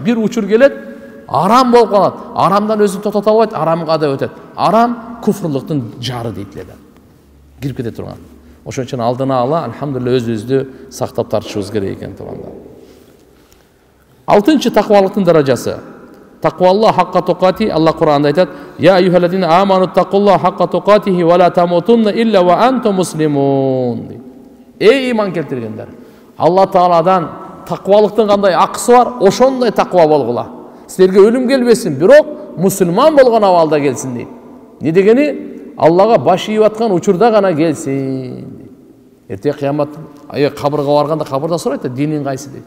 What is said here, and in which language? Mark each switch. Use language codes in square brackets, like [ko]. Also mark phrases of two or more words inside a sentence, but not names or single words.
[ky] Бир учур келет, арам болуп калат. Арамдан өзүн токтото албайт, арамга да өтөт. Арам куфрлуктун жары дейт эле да. Кирип кете турган. Ошон үчүн алдына ала, алхамдулилlah, өзүбүздү сактап тартышыбыз керек экен туугандар. 6-чы таквалыктын даражасы. [ar] اتقوا الله حق تقاته. [ky] Аллах Куранда айтат: [ar] "يا أيها الذين آمنوا اتقوا الله حق تقاته ولا تموتن إلا وأنتم مسلمون." [ky] Ey iman келтиргендер, Алла Тааладан тaqvalыктын кандай акысы бар, ошондой таква болгула. Силерге өлүм келбесин, бирок мусулман болгон абалда келсин дейт. Не дегени? Аллага баш ийип аткан учурда гана келсин. Эртең кыямат, кабырга барганда кабырда сурайт да, динин кайсы дейт.